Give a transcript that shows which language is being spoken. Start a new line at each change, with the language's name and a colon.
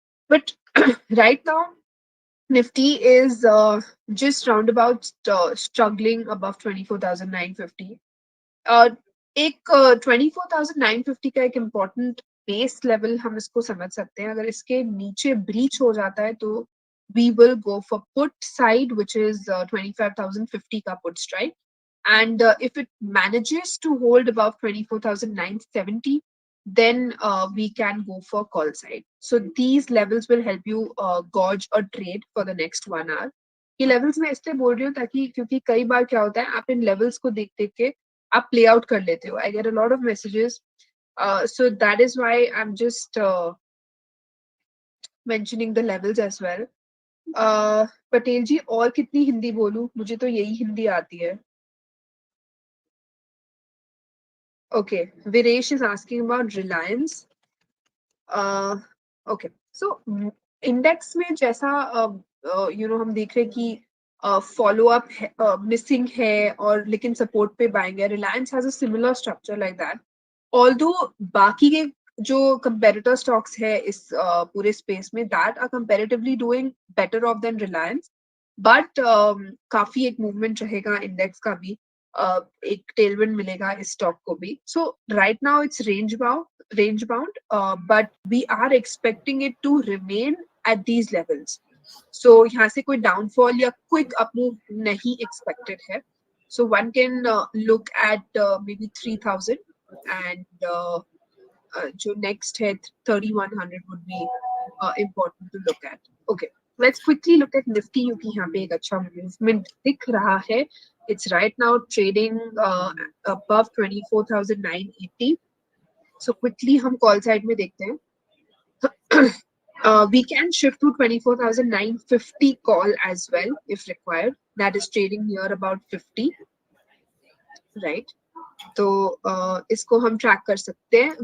English: But right now Nifty is just round about struggling above 24,950.
Hindi: एक 24,950 का एक important base level हम इसको समझ सकते हैं. अगर इसके नीचे ब्रीच हो जाता है तो
English: we will go for put side, which is 25,050
Hindi: का put strike.
English: And if it manages to hold above 24,970, then we can go for call side. So these levels will help you gauge a trade for the next 1 hour.
Hindi: ये levels मैं इसलिए बोल रही हूँ ताकि क्योंकि कई बार क्या होता है आप इन levels को देख देख के आप play out कर लेते हो.
English: I get a lot of messages, so that is why I'm just mentioning the levels as well.
Hindi: Patel जी और कितनी हिंदी बोलूं, मुझे तो यही हिंदी आती है.
English: Okay, Viresh is asking about Reliance.
Hindi: Okay, so index में जैसा हम देख रहे हैं कि follow up missing है और लेकिन support पे buying है.
English: Reliance has a similar structure like that. Although
Hindi: बाकी के जो competitor stocks है इस पूरे space में
English: that are comparatively doing better off than Reliance, but
Hindi: काफी एक movement रहेगा index का भी. एक tailwind मिलेगा इस stock को भी.
English: So right now it's range bound, but we are expecting it to remain at these levels.
Hindi: So यहाँ से कोई downfall या quick up move नहीं expected है.
English: So one can look at maybe 3000 and जो next है 3100 would be important to look at. Okay, let's quickly look at Nifty
Hindi: क्योंकि यहाँ पे एक अच्छा movement दिख रहा है.
English: It's right now trading above 24,980.
Hindi: So quickly हम call side में देखते हैं.
English: We can shift to 24,950 call as well if required. That is trading near about 50, right?
Hindi: तो इसको हम track कर सकते हैं.